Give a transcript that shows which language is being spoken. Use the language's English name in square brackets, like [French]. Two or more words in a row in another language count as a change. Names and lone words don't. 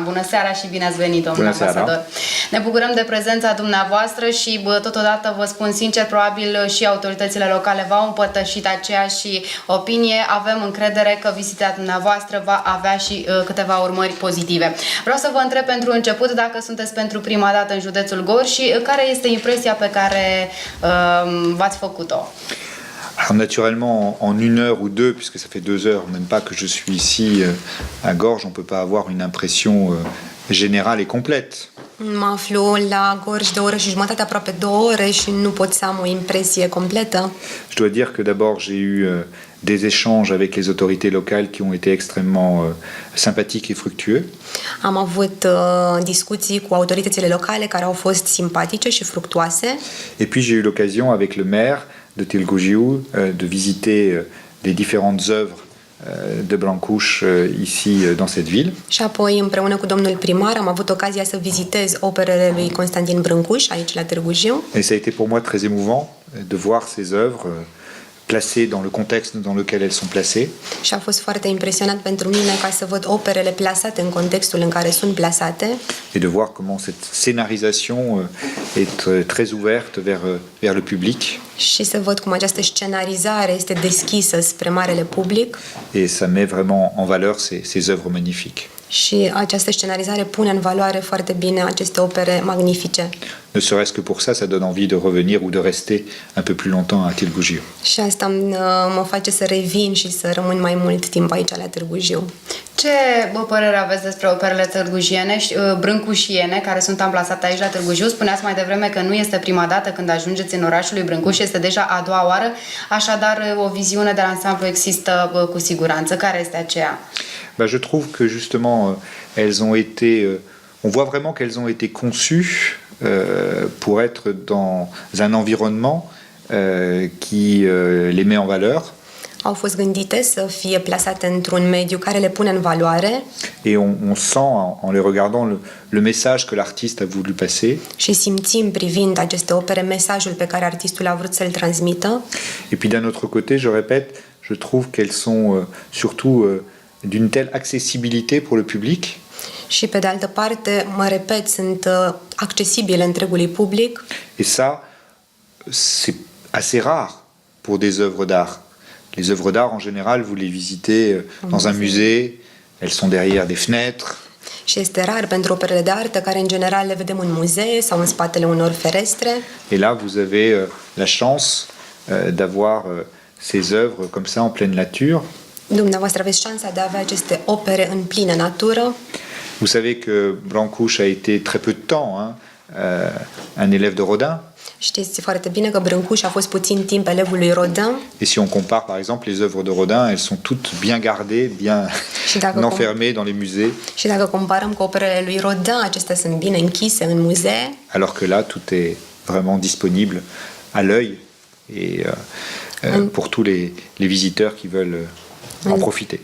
[Romanian] Bună seara și bine ați venit, domnul ambasador. Ne bucurăm de prezența dumneavoastră și totodată vă spun sincer, probabil și autoritățile locale v-au împărtășit aceeași opinie. Avem încredere că vizita dumneavoastră va avea și câteva urmări pozitive. Vreau să vă întreb pentru început dacă sunteți pentru prima dată în județul Gorj și care este impresia pe care v-ați făcut-o? [French] Alors naturellement, en une heure ou deux, puisque ça fait 2 heures, même pas que je suis ici à Gorj, on ne peut pas avoir une impression générale et complète. [Romanian] Mă aflu la Gorj de o oră și jumătate, aproape 2 ore și nu pot să am o impresie completă. [French] Je dois dire que d'abord j'ai eu des échanges avec les autorités locales qui ont été extrêmement sympathiques et fructueux. [Romanian] Am avut discuții cu autoritățile locale care au fost simpatice și fructuoase. [French] Et puis j'ai eu l'occasion avec le maire de Târgu de visiter les différentes œuvres de Brâncuș ici dans cette ville. [Romanian] Și apoi împreună cu domnul primar am avut ocazia să vizitez operele lui Constantin Brâncuș aici la Târgu Jiu. [French] Et ça a été pour moi très émouvant de voir ces œuvres placées dans le contexte dans lequel elles sont placées. [Romanian] Și a fost foarte impresionant pentru mine ca să văd operele plasate în contextul în care sunt plasate. [French] Et de voir comment cette scénarisation est très ouverte vers le public. [Romanian] Și să văd cum această scenarizare este deschisă spre marele public. [French] Et ça met vraiment en valeur ces œuvres magnifiques. [Romanian] Și această scenarizare pune în valoare foarte bine aceste opere magnifice. [French] Ne serait-ce que pour ça, ça donne envie de revenir ou de rester un peu plus longtemps à Târgu Jiu. [Romanian] Și asta mă face să revin și să rămân mai mult timp aici la Târgu Jiu. Ce părere aveți despre operele târgujiene, brâncușiene, care sunt amplasate aici la Târgu Jiu? Spuneați mai devreme că nu este prima dată când ajungeți în orașul lui Brâncuș, este deja a doua oară, așadar o viziune de ansamblu există cu siguranță. Care este aceea? [French] Je trouve que justement, elles ont été, on voit vraiment qu'elles ont été conçues pour être dans un environnement qui les met en valeur. [Romanian] Au fost gândite să fie plasate într-un mediu care le pune în valoare. [French] Et on sent, en les regardant, le message que l'artiste a voulu passer. [Romanian] Și simțim, privind aceste opere, mesajul pe care artistul a vrut să-l transmită. [French] Et puis d'un autre côté, je répète, je trouve qu'elles sont surtout d'une telle accessibilité pour le public. [Romanian] Și pe de altă parte, mă repet, sunt accesibile întregului public. [French] Et ça, c'est assez rare pour des œuvres d'art. Les œuvres d'art, en général, vous les visitez dans un musée, elles sont derrière des fenêtres. [Romanian] Și este rar pentru operele de artă, care în general le vedem în muzee sau în spatele unor ferestre. [French] Et là, vous avez la chance d'avoir ces œuvres comme ça en pleine nature. [Romanian] Dumneavoastră aveți șansa de a avea aceste opere în plină natură. [French] Vous savez que Brâncuș a été très peu de temps un élève de Rodin. [Romanian] Știți foarte bine că Brâncuș a fost puțin timp elevul lui Rodin. [French] Et si on compare par exemple les œuvres de Rodin, elles sont toutes bien gardées, bien enfermées dans les musées. [Romanian] Și dacă comparăm cu operele lui Rodin, acestea sunt bine închise în muzee. [French] Alors que là, tout est vraiment disponible à l'œil et pour tous les visiteurs qui veulent en profiter.